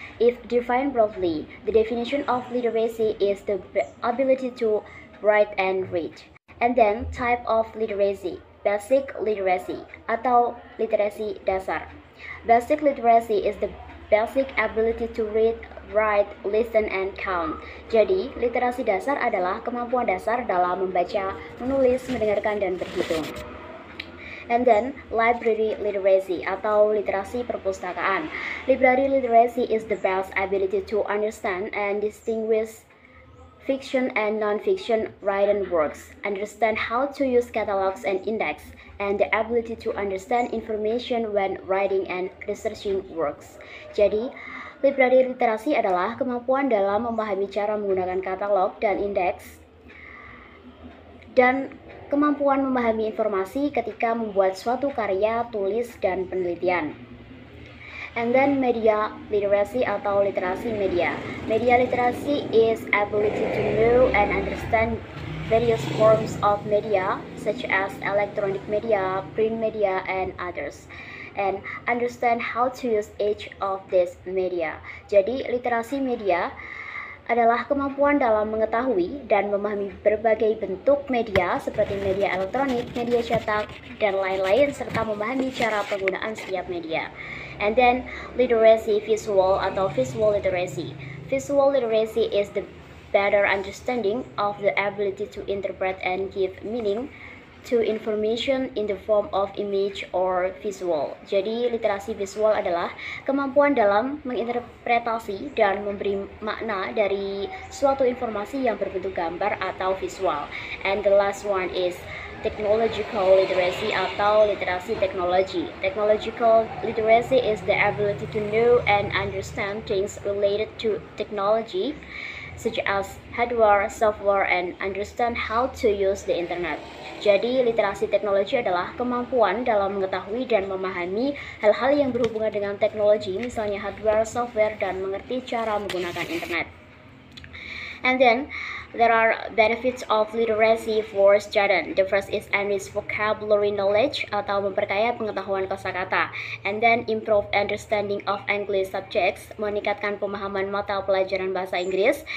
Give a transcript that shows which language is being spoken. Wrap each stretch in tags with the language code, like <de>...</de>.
<en>If defined broadly, the definition of literacy is the ability to write and read. And then type of literacy, basic literacy</en> <id>atau literasi dasar.</id> <en>Basic literacy is the basic ability to read, write, listen, and count.</en> <id>Jadi, literasi dasar adalah kemampuan dasar dalam membaca, menulis, mendengarkan, dan berhitung.</id> <en>And then, library literacy</en> <id>atau literasi perpustakaan.</id> <en>Library literacy is the best ability to understand and distinguish fiction and non-fiction written works, understand how to use catalogs and index, and the ability to understand information when writing and researching works.</en> <id>Jadi, library literasi adalah kemampuan dalam memahami cara menggunakan katalog dan indeks, dan kemampuan memahami informasi ketika membuat suatu karya, tulis, dan penelitian.</id> <en>And then media literacy</en> <id>atau literasi media.</id> <en>Media literacy is ability to know and understand various forms of media such as electronic media, print media, and others, and understand how to use each of these media.</en> <id>Jadi literasi media adalah kemampuan dalam mengetahui dan memahami berbagai bentuk media seperti media elektronik, media cetak, dan lain-lain serta memahami cara penggunaan setiap media.</id> <en>And then literacy visual</en> <id>atau</id> <en>visual literacy. Visual literacy is the better understanding of the ability to interpret and give meaning to information in the form of image or visual.</en> <id>Jadi literasi visual adalah kemampuan dalam menginterpretasi dan memberi makna dari suatu informasi yang berbentuk gambar atau visual.</id> <en>And the last one is technological literacy</en> <id>atau literasi teknologi.</id> <en>Technological literacy is the ability to know and understand things related to technology such as hardware, software, and understand how to use the internet.</en> <id>Jadi, literasi teknologi adalah kemampuan dalam mengetahui dan memahami hal-hal yang berhubungan dengan teknologi, misalnya hardware, software, dan mengerti cara menggunakan internet.</id> <en>And then there are benefits of literacy for student. The first is enrich vocabulary knowledge</en> <id>atau memperkaya pengetahuan kosakata.</id> <en>And then improve understanding of English subjects,</en> <id>meningkatkan pemahaman mata pelajaran bahasa Inggris.</id>